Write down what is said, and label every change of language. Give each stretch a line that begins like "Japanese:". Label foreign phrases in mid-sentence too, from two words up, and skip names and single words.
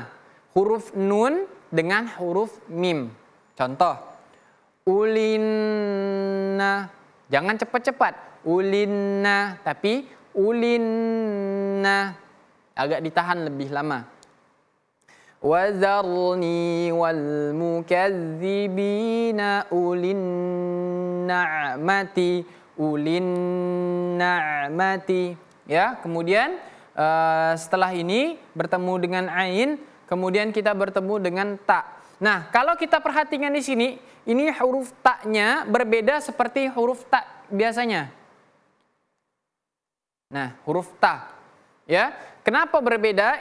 Indonesian: Huruf nun dengan huruf mim. Contoh, ulinna. Jangan cepat-cepat. Ulinna, tapi ulinna. Agak ditahan lebih lama.
Arabic: Wazarni wal mukazzibina ulin na'mati. Ulin na'mati.
Indonesian: Ya, kemudian setelah ini bertemu dengan ain, kemudian kita bertemu dengan ta. Nah, kalau kita perhatikan di sini, ini huruf ta-nya berbeda seperti huruf ta biasanya. Nah, huruf ta. Ya, kenapa berbeda?